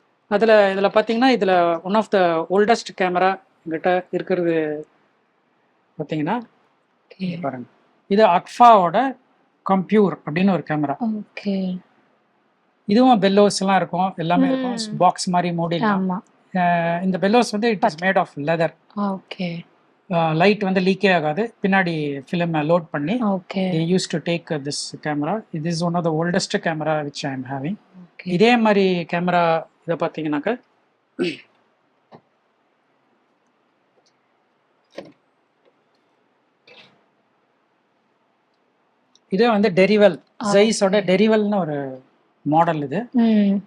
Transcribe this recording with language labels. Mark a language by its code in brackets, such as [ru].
[ta] இதில் பார்த்தீங்கன்னா இதில் [en] one of the oldest camera [ta] எங்கிட்ட இருக்கிறது பார்த்தீங்கன்னா ஓகே. பாருங்க. இது அக்ஃபாவோட கம்ப்யூர் அப்படின்னு ஒரு கேமரா. ஓகே. இதுவும் பெல்லோஸ் எல்லாம் இருக்கும், எல்லாமே ம். இருக்கும். பாக்ஸ் மாதிரி மூடிடலாம். ஆமா. இந்த பெல்லோஸ் வந்து [en] It is made of leather. Okay. [ta] Light வந்து லீக்கே ஆகாது. பின்னாடி ஃபிலிம் லோட் பண்ணி okay. [en] they used to take this camera. This is one of the oldest camera which I am having. Okay. [ta] இதே மாதிரி கேமரா இதை பார்த்தீங்கன்னாக்க இதே வந்து டெரிவல், ஜெய்ஸோட டெரிவல்னு ஒரு மாடல் இது. ம்.